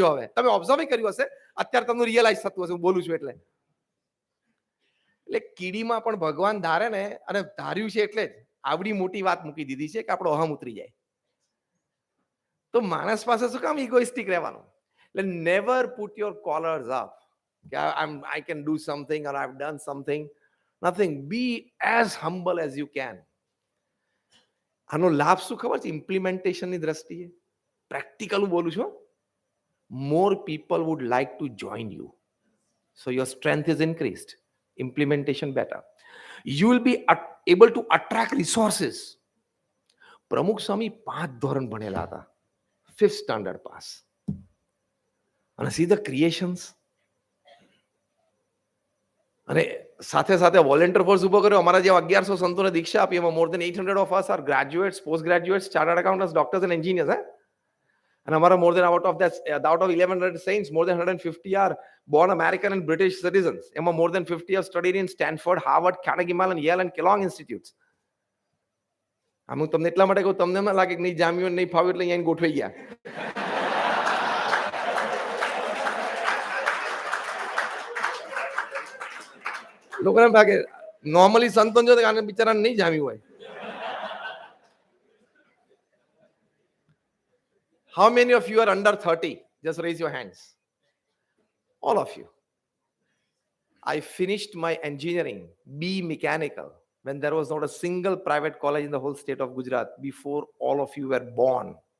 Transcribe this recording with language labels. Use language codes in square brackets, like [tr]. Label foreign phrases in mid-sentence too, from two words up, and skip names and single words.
[gu] હવે તમે ઓબ્ઝર્વ કર્યું હશે, અત્યારે તમને રિયલાઇઝ થતું હશે હું બોલું છું એટલે. એટલે કીડીમાં પણ ભગવાન ધારે ને, અને ધાર્યું છે એટલે જ આવડી મોટી વાત મૂકી દીધી છે કે આપણો અહમ ઉતરી જાય. તો માણસ પાસે શું કામ ઇગોઇસ્ટિક રહેવાનું? [en] એટલે never put your collars up કે I can do something or I've done something. Nothing. Be as humble as you can. [gu] આનો લાભ શું ખબર છે? ઇમ્પ્લિમેન્ટેશનની દ્રષ્ટિએ પ્રેક્ટિકલ બોલું છું. [en] More people would like to join you, so your strength is increased. Implementation better. You will be able to attract resources. [gu] પ્રમુખ સ્વામી 5 ધોરણ ભણેલા હતા, [en] 5th standard pass. અને see the creations. [gu] અને સાથે સાથે [en] volunteer force [gu] ઊભો કર્યો. અમારા જેવા 1100 સંતોને દીક્ષા આપી. [en] એમાં more than 800 of us are graduates, post graduates, chartered accountants, doctors and engineers. And અમારા more than out of 1100 saints, more than 150 are born American and British citizens. એમાં more than 50 have studied in Stanford, Harvard, Carnegie Mellon, Yale and Kellogg institutes. [gu] હું તમને એટલા માટે કહું, તમને ના લાગે કે નહીં જામ્યું નહીં ફાવ્યું એટલે અહીંયા ગોઠવાઈ ગયા. લોકોને એમ લાગે નોર્મલી સંતોન જો આને બિચારાને નહીં જામ્યું હોય. [en] How many of you are under 30? Just raise your hands. All of you. I finished my engineering, B mechanical, when there was not a single private college in the whole state of Gujarat before all of you were born.